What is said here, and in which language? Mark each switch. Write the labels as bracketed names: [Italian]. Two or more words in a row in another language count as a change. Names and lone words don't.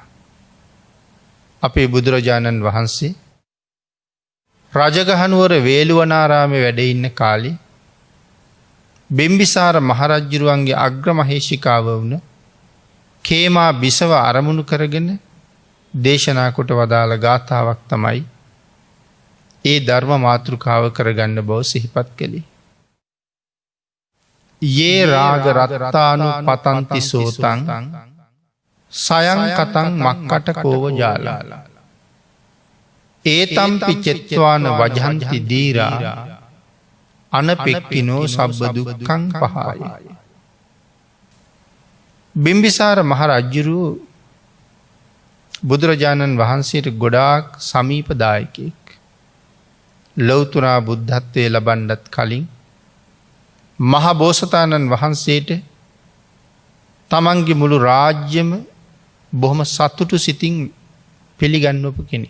[Sinhala] අපේ බුදුරජාණන් වහන්සේ රජගහනුවර වේළුවනාරාමේ වැඩ ඉන්න කාලේ බිම්බිසාර මහරජුරුවන්ගේ අග්‍රමහේෂිකාව වුණ කේමා බිසව අරමුණු කරගෙන දේශනා කොට වදාළ ගාථාවක් තමයි ඒ ධර්ම මාතෘකාව කරගන්න බව සිහිපත් කළේ. [Pali] යේ රාග රත්තානු පතන්ති සෝතං සයං කතං මක්කට කෝව ජාලා ඒතම්පි චෙත්වාන වජහන්ති දීරා අනපෙක්කිනෝ සබ්බ දුක්ඛං පහාය. [Sinhala] බිම්බිසාර මහරජුරු බුදුරජාණන් වහන්සේට ගොඩාක් සමීපදායකෙක්. ලෞතුරා බුද්ධත්වයේ ලබන්නත් කලින් මහබෝසතාණන් වහන්සේට තමන්ගේ මුළු රාජ්‍යම බොහොම සතුටු සිතින් පිළිගන්නවපු කෙනෙක්.